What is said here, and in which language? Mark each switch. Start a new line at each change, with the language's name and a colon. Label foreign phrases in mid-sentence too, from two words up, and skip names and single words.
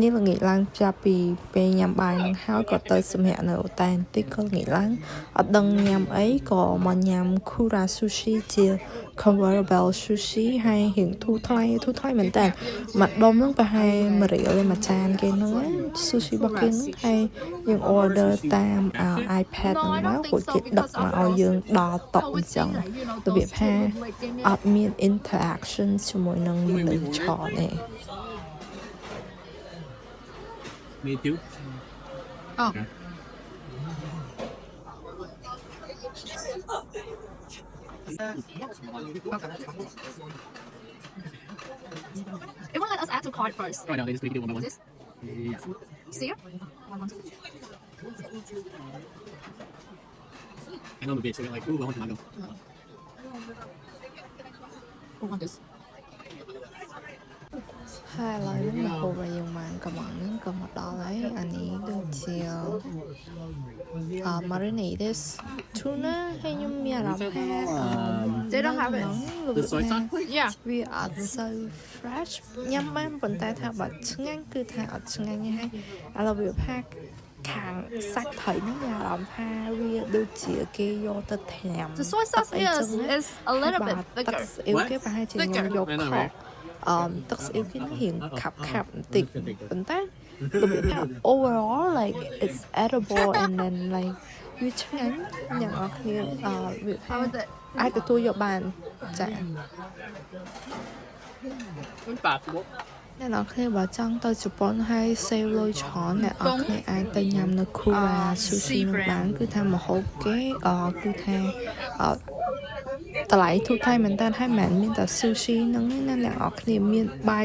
Khmer: នេះល្ងាចឡើងចាប់ពីពេលញ៉ាំបាយនឹងហើយក៏ទៅសម្រាប់នៅអូតែបន្តិចក៏ល្ងាចឡើងអត់ដឹងញ៉ាំអីក៏មកញ៉ាំ Kura Sushi ជា
English: Convertible Sushi
Khmer: ហើយរៀងធូរថ្លៃមែនតើមួយដុំហ្នឹងប្រហែល1រៀលមួយចានគេហ្នឹង Sushi របស់គេហ្នឹងហើយយើង order តាម iPad ហ្នឹងមកពួកគេដឹកមកឲ្យយើងដល់តុអញ្ចឹងរបៀបថាអត់មាន interaction ជាមួយនឹងមនុស្សច្រើនទេ
English: Me too. Oh. It won't let us add to cart first. Oh, no, they just make you do one by one. This? Yeah. See here? 1, 1, 2. I know I'm a bitch, so they're like, ooh, I want tomato. Who want this?
Khmer: ហើយឥឡូវនេះមកហូបឲ្យយើងបានកំងហ្នឹងក៏មកដល់ហើយអានេះដូចជា
English: marinated tuna
Khmer: ហើយខ្ញុំមានអារម្មណ៍ថា
English: They don't have it. The soy sauce? Yeah.
Khmer: វាអត់សូវ fresh ញ៉ាំបានប៉ុន្តែថាបើឆ្ងាញ់គឺថាអត់ឆ្ងាញ់ទេហើយឥឡូវវាផាខាងសាច់ត្រីហ្នឹងមានអារម្មណ៍ថាវាដូចជាគេយកទៅត្រាំ
English: The soy sauce is a little bit
Khmer: ទឹក
English: thicker.
Khmer: ស្អ៊ីវគេប្រហែលជាខ្ញុំយកខកទឹកស្អ៊ីវគេនឹងរៀងខាប់បន្តិចប៉ុន្តែរបៀបថា
English: overall like it's edible and then like
Khmer: វាឆ្ងាញ់យ៉ាងអរគ្នាវាថា
English: How is it?
Khmer: អាចទទួលយកបានចា៎
English: It's possible.
Khmer: អ្នកនរគ្នាបើចង់ទៅជប៉ុនហើយ save លុយច្រើនអ្នកនរគ្នាអាចទៅញ៉ាំនៅ Kura Sushi នឹងបានគឺថាម្ហូប គេគឺថាតម្លៃធូរថ្លៃមែនតើហើយមិនមានតែ sushi ហ្នឹងណាអ្នកនរគ្នាមានបាយ